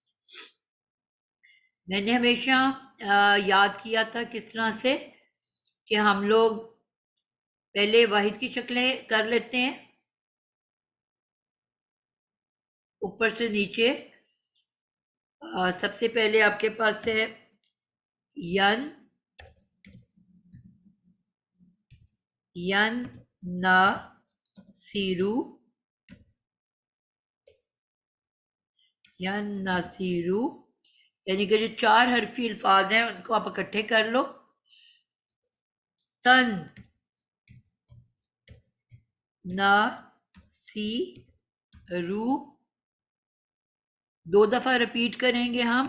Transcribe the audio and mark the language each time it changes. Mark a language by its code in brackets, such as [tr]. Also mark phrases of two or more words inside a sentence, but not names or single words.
[ur] میں نے ہمیشہ یاد کیا تھا کس طرح سے کہ ہم لوگ پہلے واحد کی شکلیں کر لیتے ہیں اوپر سے نیچے. سب سے پہلے آپ کے پاس ہے ین ین نا سیرو ین نا سیرو، یعنی کہ جو 4 حرفی الفاظ ہیں ان کو آپ اکٹھے کر لو. تن نا سی رو، 2 دفعہ رپیٹ کریں گے ہم.